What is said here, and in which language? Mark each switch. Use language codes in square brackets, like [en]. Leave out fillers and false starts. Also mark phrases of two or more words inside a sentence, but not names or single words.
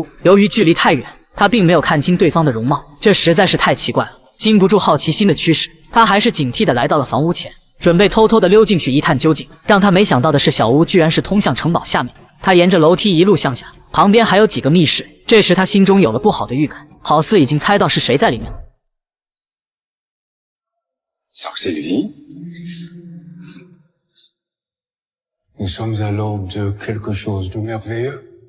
[zh] 由于距离太远，他并没有看清对方的容貌，这实在是太奇怪了。禁不住好奇心的驱使，他还是警惕地来到了房屋前，准备偷偷地溜进去一探究竟。让他没想到的是，小屋居然是通向城堡下面。他沿着楼梯一路向下，旁边还有几个密室。这时他心中有了不好的预感，好似已经猜到是谁在里面。 [fr] Sylvie, nous sommes à l'aube de quelque chose de merveilleux.